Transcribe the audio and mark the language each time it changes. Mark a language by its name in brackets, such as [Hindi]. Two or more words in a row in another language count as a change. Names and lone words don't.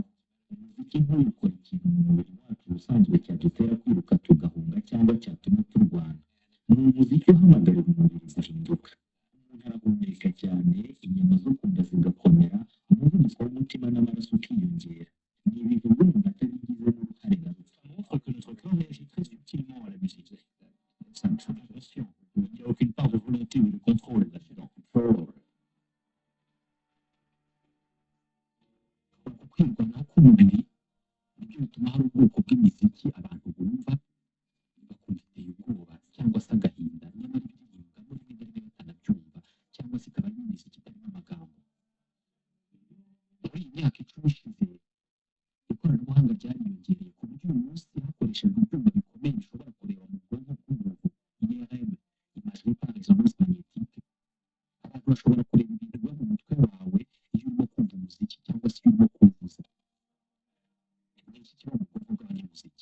[Kinyarwanda] Umuziki nk'uyu ukora ikintu mu mubiri wacu ubusanzwe cyadutera kwiruka tugahunga cyangwa cyatuma turwana. Ni umuziki uhamagarira umubiri guhinduka. Umuntu arahumeka cyane, inyama zo ku nda zigakomera, umuvuduko w'umutima n'amaraso ukiyongera. Ni ibintu umuntu atabigizemo uruhare na ruto. [French] Ça montre que notre corps réagit très subtilement à la musique. Ça ne fait pas pression. Il n'y a aucune part de volonté ou de contrôle là-dedans. [Kinyarwanda] Uku kwirwanaho k'umubiri nibyo bituma hari ubwoko bw'imiziki abantu bumva bakumva iteye ubwoba cyangwa se agahinda, nyamara ibyiyumvamo rimwe na rimwe batanabyumva, cyangwa se ikaba ari imiziki itarimo amagambo. Muri iyi myaka 10 ishize ikoranabuhanga ryariyongereye ku buryo uyu munsi hakoreshejwe ibyuma bikomeye bishobora kureba mu bwonko bw'umuntu IRM, [French] imagerie par résonance magnétique. [Kinyarwanda] Abantu bashobora kureba ibintu biba mu mutwe wawe iyo urimo kumva umuziki cyangwa se iyo urimo kuwuvuza. Ni iki kiba mu bwonko bw'abanyamuziki?